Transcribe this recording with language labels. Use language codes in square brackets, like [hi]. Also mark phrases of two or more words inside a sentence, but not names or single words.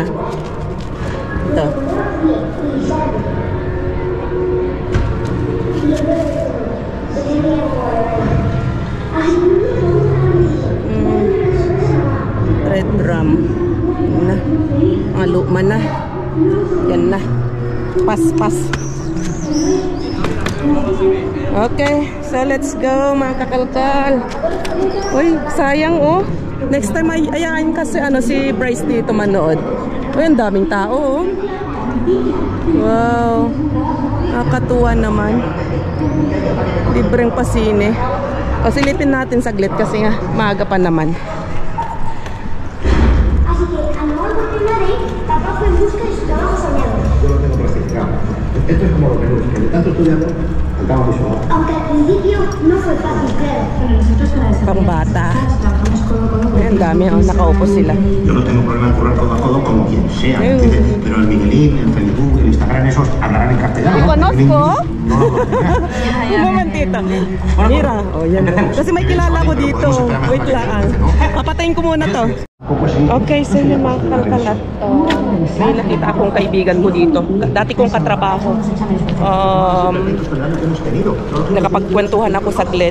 [tl] Ito. [en] Red drum. [tl] Yan na. Mga luma na. Yan na. Pas. Okay. [en] So let's go [tl] mga kakalkal. Uy, sayang oh. Next time ay ayain kasi si Bryce dito manood. Uy, ang daming tao oh. Wow. Nakakatuwa naman. Libreng pasine. O silipin natin saglit kasi nga maaga pa naman. [es] Esto es como lo que de tanto estudiando, acabamos de llevar. Aunque al principio no fue fácil, claro. Pero nosotros para desarrollar [tl] Pangbata. [es] trabajamos codo a codo con [tl] Ayan, dami oh, nakaupo sila. [es] Yo no tengo problema en currar codo a codo como quien sea, ¿entiendes? Pero el Miguelín, el Facebook, el Instagram, esos hablarán en castellano. ¿Lo conozco? No lo conocerás. Un momentito. Mira, [tl] oh yan. Kasi may kilala ko dito. Wait lang. Papatayin ko muna to. Okay, so yun mga kalkalat. May nakita akong kaibigan ko dito. Dati kong katrabaho. Nakapagkwentuhan ako saglit.